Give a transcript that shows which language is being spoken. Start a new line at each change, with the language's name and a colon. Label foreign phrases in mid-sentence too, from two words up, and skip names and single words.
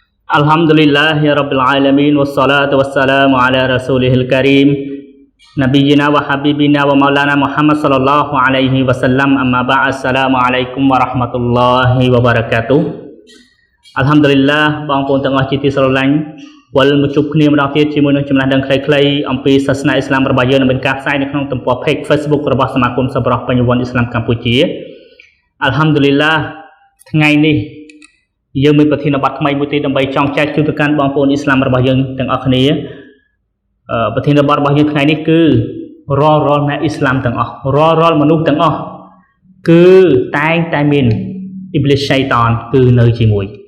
Arabic: الحمد لله يا رب العالمين والصلاة والسلام على رسوله الكريم نبينا وحبيبنا ومولانا محمد صلى الله عليه وسلم أما بعد السلام عليكم ورحمة الله وبركاته الحمد لله
Khmer: បងប្អូនទាំងអស់ជាទី ស្រឡាញ់វិលមកជួបគ្នាម្ដងទៀតជាមួយនឹងចំណេះដឹងខ្លីៗអំពីសាសនាអ៊ីស្លាមរបស់យើងនៅមានការផ្សាយនៅក្នុងទំព័រ page Facebook របស់សមាគមសប្បុរសបញ្ញវន្តអ៊ីស្លាមកម្ពុជា Alhamdulillah ថ្ងៃនេះ យើងមានប្រធានបទថ្មីមួយទៀតដើម្បីចង់ចែកជូនទៅកាន់បងប្អូនអ៊ីស្លាមរបស់យើងទាំងអស់គ្នាប្រធានបទរបស់យើងថ្ងៃនេះគឺរាល់អ្នកអ៊ីស្លាមទាំងអស់រាល់មនុស្សទាំងអស់គឺតែងតែមានអ៊ីប្លីសឆៃតានគឺនៅជាមួយ